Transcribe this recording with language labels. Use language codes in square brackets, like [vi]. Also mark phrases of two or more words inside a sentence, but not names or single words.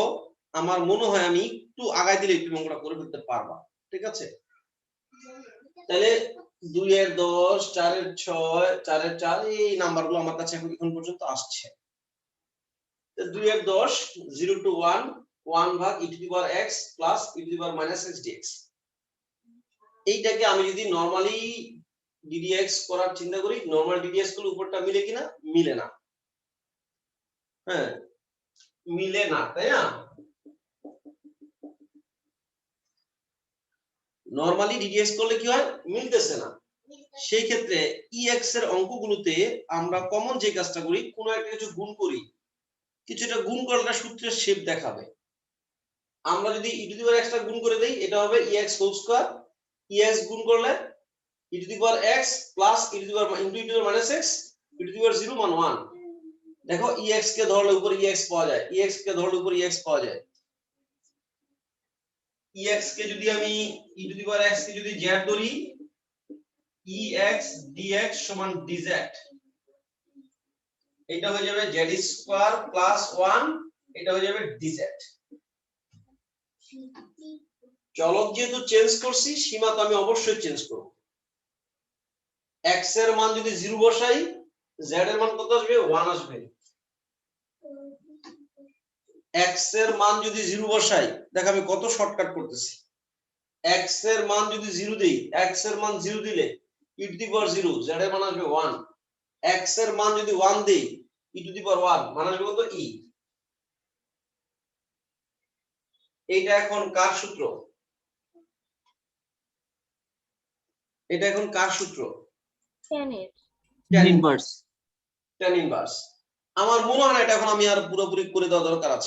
[bn] আমার মনে হয় আমি একটু আগায় দিলে একটু অঙ্কটা করে ফেলতে পারবা। ঠিক আছে, তাহলে 2 এর 10, 4 এর 6, 4 এর 4 এই নাম্বারগুলো আমার কাছে এখন পর্যন্ত আসছে। 2 এর 10 0 to 1 1 ভাগ [en] e to the power x plus e to the power minus x dx। [bn] এইটাকে আমি যদি নরমালি ddx করার চিন্তা করি, নরমাল ddx গুলো উপরটা মিলে কিনা? মিলে না। হ্যাঁ, মিলে না, তাই না? নরমালি ddx করলে কি হয়? মিলতেছে না। সেই ক্ষেত্রে ex এর অঙ্কগুলোতে আমরা কমন যে কাজটা করি, কোনো একটা কিছু গুণ করি, কিছুটা গুণ করলে সূত্রের শেপ দেখাবে। আমরা যদি [en] e to the power x [bn] টা গুণ করে দেই, এটা হবে ex [en] whole square. [bn] ex গুণ করলে [en] e to the power x plus e to the power into e to the power minus x e to the power 0 [bn] মান 1। দেখো ex কে ধরলে উপরে ex পাওয়া যায়, ex কে ধরলে উপরে ex পাওয়া যায়। ex কে যদি আমি [en] e to the power x [bn] কে যদি z ধরি, ex dx সমান dz, এটা হয়ে যাবে z [en] square plus [bn] 1, এটা হয়ে যাবে dz। চলক যেহেতু চেঞ্জ করছি, সীমা তো আমি অবশ্যই চেঞ্জ করব। x এর মান যদি 0 বসাই, z এর মান কত আসবে? 1 আসবে। x এর মান যদি 0 বসাই, দেখো আমি কত শর্টকাট করতেছি। x এর মান যদি 0 দেই, x এর মান 0 দিলে [en] e to the power 0, [bn] z এর মান আসবে 1। x এর মান যদি 1 দেই, [en] e to the power 1 [bn] মান আসবে কত? e। এইটা এখন কার সূত্র? এটা এখন কার সূত্র? tan এর [en] tan inverse. tan inverse. [bn] আমার মনে হয় না এটা এখন আমি আর পুরোপুরি করে দেওয়া দরকার আছে।